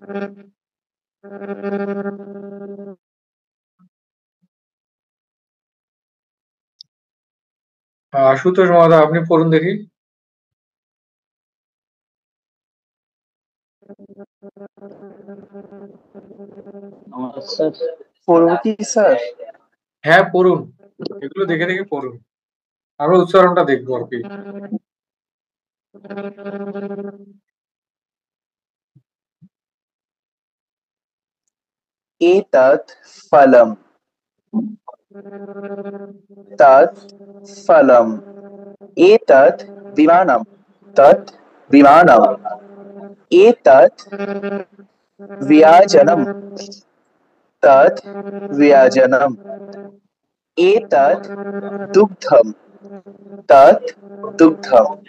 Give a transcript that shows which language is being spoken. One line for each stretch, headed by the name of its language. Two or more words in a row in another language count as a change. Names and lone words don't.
Bangla: আশুতোষ মহোদয় আপনি পড়ুন দেখি। পড়বো কি স্যার? হ্যাঁ পড়ুন, এগুলো দেখে দেখে পড়ুন, আমরা উচ্চারণটা দেখবো আর কি।
Sanskrit: एतत् फलम् तत् फलम् एतत् विमानम् तत् विमानम् एतत् व्यजनम् तत् व्यजनम् एतत् दुग्धम् तत् दुग्धम्